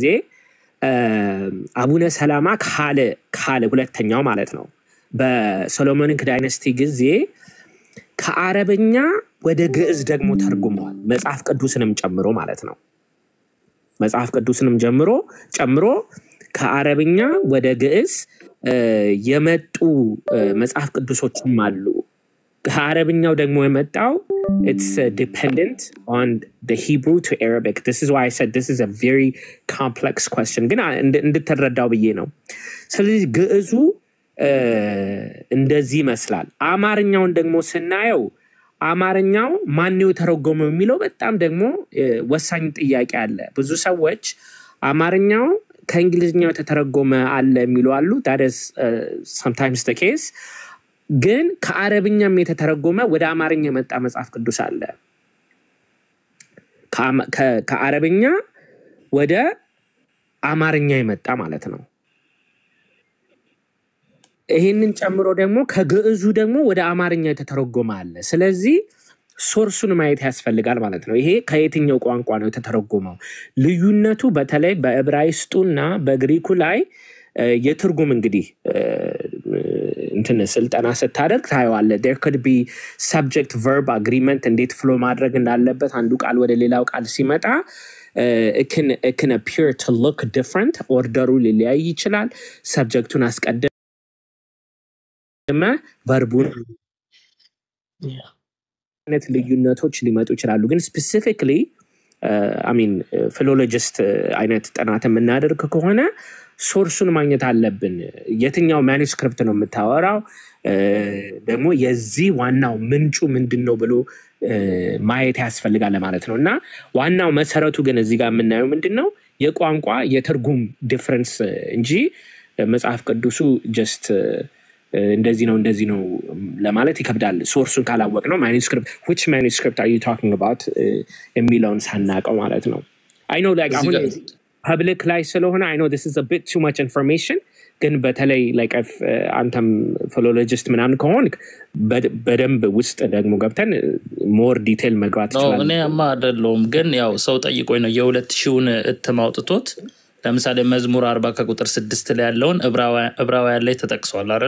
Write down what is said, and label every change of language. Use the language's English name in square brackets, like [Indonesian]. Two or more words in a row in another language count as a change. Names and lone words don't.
[Amharic] አቡነ ሰላማ ካለ ሁለተኛው ማለት ነው። በሶሎሞኒክ ዳይነስቲ ጊዜ ከአረብኛ ወደ ግዕዝ ደግሞ ተርጉመዋል። መጽሐፍ ቅዱስንም ጨምሮ ማለት ነው። መጽሐፍ ቅዱስንም ጨምሮ ከአረብኛ ወደ ግዕዝ የመጡ መጽሐፍ ቅዱሶችም አሉ። ከአረብኛው ደግሞ የመጣው [English] it's dependent on the Hebrew to Arabic. This is why I said this is a very complex question. [Amharic] ግን እንድትረዳው ብዬ ነው። ስለዚህ ግዕዙ እንደዚህ ይመስላል። አማርኛውን ደግሞ ስናየው አማርኛው ማነው የተረጎመው የሚለው በጣም ደግሞ ወሳኝ ጥያቄ አለ። ብዙ ሰዎች አማርኛው ከእንግሊዝኛው የተተረጎመ አለ የሚሉ አሉ። [English] that is sometimes the case. [Amharic] ግን ከአረብኛም የተተረጎመ ወደ አማርኛ የመጣ መጽሐፍ ቅዱስ አለ። ከአረብኛ ወደ አማርኛ የመጣ ማለት ነው። ይሄንን ጨምሮ ደግሞ ከግዕዙ ደግሞ ወደ አማርኛ የተተረጎመ አለ። ስለዚህ ሶርሱን ማየት ያስፈልጋል ማለት ነው። ይሄ ከየትኛው ቋንቋ ነው የተተረጎመው? ልዩነቱ በተለይ በዕብራይስጡና በግሪኩ ላይ የትርጉም እንግዲህ እንትን ስልጠና ስታደርግ ታየዋለህ። [English] there could be subject verb agreement [Amharic] እንዴት ፍሎ ማድረግ እንዳለበት አንዱ ቃል ወደ ሌላው ቃል ሲመጣ [English] it can appear to look different. [Amharic] ኦርደሩ ሊለያይ ይችላል። ሰብጀክቱን አስቀድመ ቨርቡን አይነት ልዩነቶች ሊመጡ ይችላሉ። ግን ስፔሲፊክሊ ፊሎሎጂስት አይነት ጥናት የምናደርግ ከሆነ ሶርሱን ማግኘት አለብን። የትኛው ማኑስክሪፕት ነው የምታወራው? ደግሞ የዚህ ዋናው ምንጩ ምንድነው ብሎ ማየት ያስፈልጋል ማለት ነው። እና ዋናው መሰረቱ ግን እዚህ ጋር የምናየው ምንድነው? የቋንቋ የትርጉም ዲፍረንስ እንጂ መጽሐፍ ቅዱሱ ጀስት እንደዚህ ነው ለማለት ይከብዳል። ሶርሱን ካላወቅ ነው [English] which manuscript are you talking about [Amharic] የሚለውን ሳናቀው ማለት ነው። [English] I know like [Amharic] አሁን ፐብሊክ ላይ ስለሆነ [English] I know this is a bit too much information። [Amharic] ግን በተለይ like አንተም ፊሎሎጂስት ምናምን ከሆንክ በደንብ ውስጥ ደግሞ ገብተን [English] more detail [Amharic] መግባት ይችላል። እኔማ አይደለሁም ግን ያው ሰው ጠይቆኝ ነው የ2000ን እትም አውጥቶት ለምሳሌ መዝሙር 40 ከቁጥር 6 ላይ ያለውን ዕብራውያን ላይ ተጠቅሷል አይደለ?